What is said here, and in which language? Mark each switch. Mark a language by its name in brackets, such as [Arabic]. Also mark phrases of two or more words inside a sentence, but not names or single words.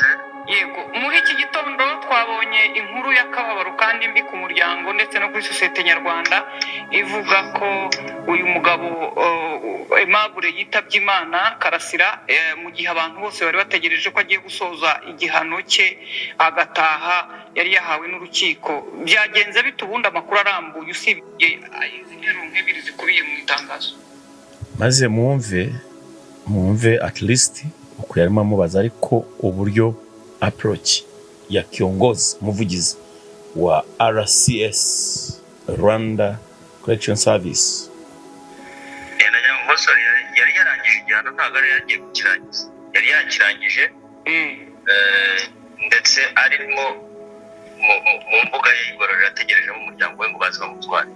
[Kinyarwanda] Yego, muri iki gitondo twabonye inkuru y'akababaro kandi mbi ku muryango ndetse no kuri sosiyete nyarwanda ivuga ko uyu mugabo Aimable yitabye Imana, Karasira, mu gihe abantu bose bari bategereje ko agiye gusoza igihano cye agataha yari yahawe n'urukiko. Byagenze bite ubundi amakuru arambuye usibye izi nteruro nk'ebyiri zikubiye mu itangazo? Maze mwumve [English] at least [Kinyarwanda] uko yarimo amubaza, ariko uburyo approach ya kiongozi muvugizi wa RCS Rwanda Correction Service yari yarangije igihano, ntabwo yari yagiye kukirangiza, yari yakirangije ndetse arimo mu mbuga y'igororero ategereje mu muryango we ngo baze bamutware.